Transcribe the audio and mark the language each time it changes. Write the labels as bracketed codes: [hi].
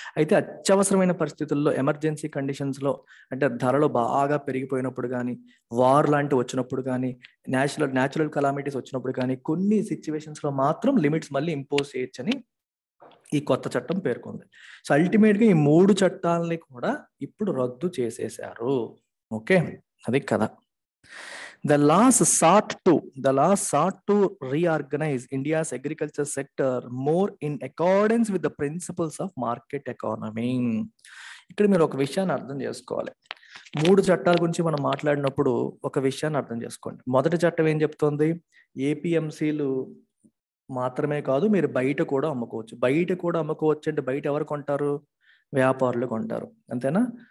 [te] అయితే అత్యవసరమైన పరిస్థితుల్లో, ఎమర్జెన్సీ కండిషన్స్ లో, అంటే ధరలు బాగా పెరిగిపోయినప్పుడు కానీ, వార్ లాంటివి వచ్చినప్పుడు కానీ, న్యాచురల్ కలామిటీస్ వచ్చినప్పుడు కానీ, కొన్ని సిచ్యువేషన్స్ లో మాత్రం లిమిట్స్ మళ్ళీ ఇంపోజ్ చేయొచ్చని ఈ కొత్త చట్టం పేర్కొంది. సో అల్టిమేట్ గా ఈ 3 చట్టాలని కూడా ఇప్పుడు రద్దు చేసేశారు. ఓకే, అది కదా. [en] The laws sought to reorganize India's agriculture sector more in accordance with the principles of market economy. [te] ఇక్కడ మీరు ఒక విషయాన్ని అర్థం చేసుకోవాలి. 3 చట్టాల గురించి మనం మాట్లాడినప్పుడు ఒక విషయాన్ని అర్థం చేసుకోండి. మొదటి చట్టం ఏం చెప్తోంది? ఏపీఎంసీలు మాత్రమే కాదు, మీరు బయట కూడా అమ్ముకోవచ్చు. అంటే బయట ఎవరు కొంటారు? వ్యాపారులు కొంటారు, అంతేనా?